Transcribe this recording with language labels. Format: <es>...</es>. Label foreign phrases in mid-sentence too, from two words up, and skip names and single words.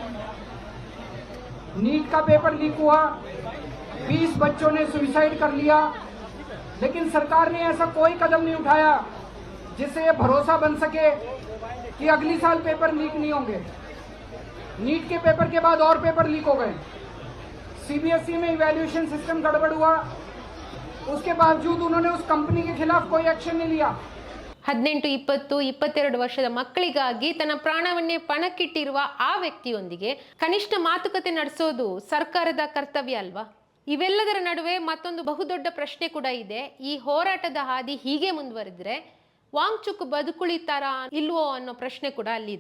<hi>नीट का पेपर लीक हुआ, 20 बच्चों ने सुसाइड कर लिया, लेकिन सरकार ने ऐसा कोई कदम नहीं उठाया जिससे ये भरोसा बन सके कि अगली साल पेपर लीक नहीं होंगे. नीट के पेपर के बाद और पेपर लीक हो गए. सीबीएसई में इवैल्यूएशन सिस्टम गड़बड़ हुआ, उसके बावजूद उन्होंने उस कंपनी के खिलाफ कोई एक्शन नहीं लिया.</hi> <kn>18, 20, 22 ವರ್ಷದ ಮಕ್ಕಳಿಗಾಗಿ ತನ್ನ ಪ್ರಾಣವನ್ನೇ ಪಣಕ್ಕಿಟ್ಟಿರುವ ಆ ವ್ಯಕ್ತಿಯೊಂದಿಗೆ ಕನಿಷ್ಠ ಮಾತುಕತೆ ನಡೆಸೋದು ಸರ್ಕಾರದ ಕರ್ತವ್ಯ ಅಲ್ವಾ? ಇವೆಲ್ಲದರ ನಡುವೆ ಮತ್ತೊಂದು ಬಹುದೊಡ್ಡ ಪ್ರಶ್ನೆ ಕೂಡ ಇದೆ. ಈ ಹೋರಾಟದ ಹಾದಿ ಹೀಗೆ ಮುಂದುವರೆದ್ರೆ ವಾಂಗ್ಚುಕ್ ಬದುಕುಳಿತಾರಾ ಇಲ್ವೋ ಅನ್ನೋ ಪ್ರಶ್ನೆ ಕೂಡ ಅಲ್ಲಿದೆ.</kn>